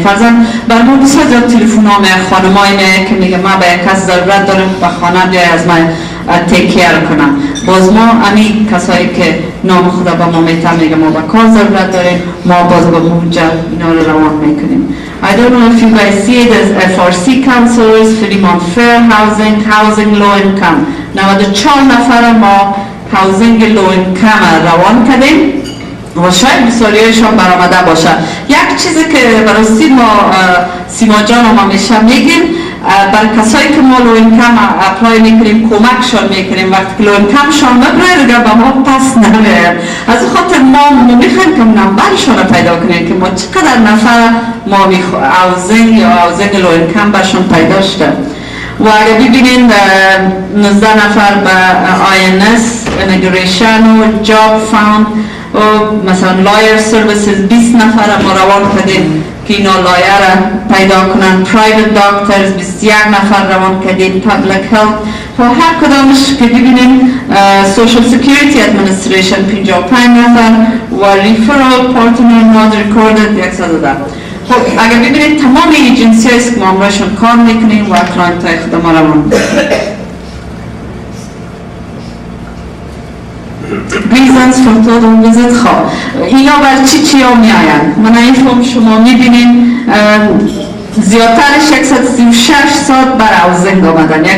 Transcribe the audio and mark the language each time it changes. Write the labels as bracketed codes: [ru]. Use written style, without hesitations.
[fa] فرضاً بر ما بسیار زیاد تلفن ها میاد، خانمای میاد که میگه ما به یک کس ضرورت دارم به خانه بیای از من تیک کیر کنم. باز ما امی کسایی که نام خدا به ما میگه ما به کار ضرورت داریم، ما باز به اونجا اینا رو روان میکنیم. [en] I don't know if you guys see it as FRC counselors, free on fair housing low income. [fa] 94 نفر ما هاوزینگ لو اینکم روان کردیم و شاید بسیاریشان برآمده باشه. یک چیزی که براستی ما سیما جان ما همیشه میگیم برای کسایی که ما لو اینکم اپلای میکنیم کمکشان میکنیم وقتی که لو اینکمشان ببره دیگه به ما پس نمیاد. از خاطر ما میخوایم که نمبرشان رو پیدا کنیم که ما چقدر نفر ما هاوزینگ یا هاوزینگ لو اینکم برشان پیدا شده. و اگر ببینید 19 نفر به INS immigration و [en] job found [fa] و مثلا [en] lawyer services [fa] 20 نفر ما روان کردیم که اینا لایر پیدا کنن. [en] private doctors [fa] 21 نفر روان کردیم. [en] public health [fa] و هر کدامش که ببینیم [en] social security administration 55 [fa] نفر و [en] referral partner not recorded 110. [fa] خب اگر ببینید تمام ایجنسی هاییست که ما همراهشون کار میکنیم و کلاینت های خود ما روان [en] reasons for total visit. [fa] خب اینا بر چی ها می آیند؟ من این فرم شما میبینیم زیادترش 136 ساعت بر هاوزینگ آمدن.